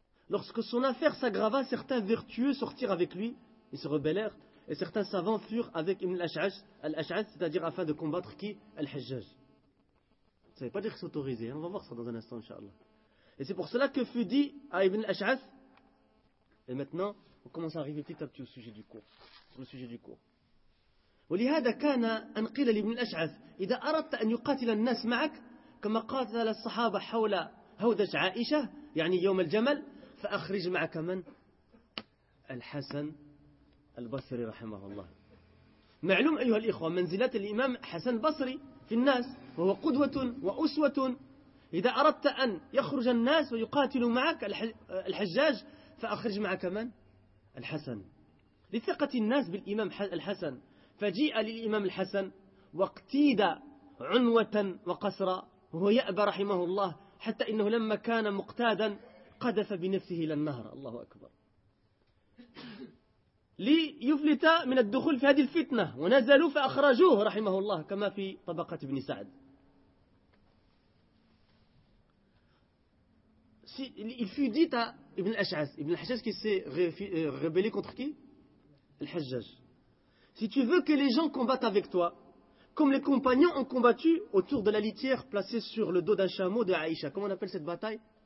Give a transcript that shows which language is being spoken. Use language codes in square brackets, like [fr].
[fr] Lorsque son affaire s'aggrava, certains vertueux sortirent avec lui, ils se rebellèrent, et certains savants furent avec Ibn al-Ash'ash, c'est-à-dire afin de combattre qui? Al-Hajjaj. Ça ne veut pas dire que c'est autorisé, on va voir ça dans un instant, inshallah. Et c'est pour cela que fut dit à Ibn al-Ash'ash. Et maintenant, on commence à arriver petit à petit au sujet du cours. Sur le sujet du cours. [ar] ولهذا كان أن قيل لابن الأشعث إذا أردت أن يقاتل الناس معك كما قاتل الصحابة حول هودج عائشة يعني يوم الجمل فأخرج معك من الحسن البصري رحمه الله. معلوم أيها الإخوة منزلات الإمام حسن البصري في الناس وهو قدوة وأسوة. إذا أردت أن يخرج الناس ويقاتلوا معك الحجاج فأخرج معك من؟ الحسن لثقة الناس بالإمام الحسن فجيء للإمام الحسن واقتيد عنوة وقسرة وهو يأبى رحمه الله حتى إنه لما كان مقتادا قذف بنفسه إلى النهر الله أكبر ليفلت من الدخول في هذه الفتنة ونزلوا فأخرجوه رحمه الله كما في طبقة ابن سعد. [fr] Il fut dit à Ibn al-Ash'ath, Ibn al-Ash'ath qui s'est rebellé contre qui? Al-Hajjaj. Si tu veux que les gens combattent avec toi, comme les compagnons ont combattu autour de la litière placée sur le dos d'un chameau de Aïcha, comment on appelle cette bataille?